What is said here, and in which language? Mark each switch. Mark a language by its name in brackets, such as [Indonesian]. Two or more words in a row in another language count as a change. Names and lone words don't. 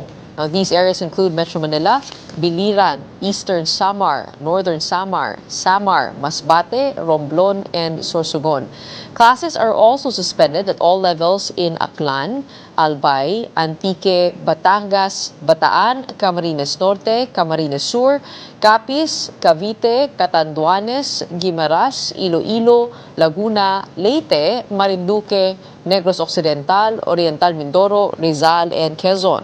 [English] Now, these areas include Metro Manila, Biliran, Eastern Samar, Northern Samar, Samar, Masbate, Romblon, and Sorsogon. Classes are also suspended at all levels in Aklan, Albay, Antique, Batangas, Bataan, Camarines Norte, Camarines Sur, Capiz, Cavite, Catanduanes, Guimaras, Iloilo, Laguna, Leyte, Marinduque, Negros Occidental, Oriental Mindoro, Rizal, and Quezon.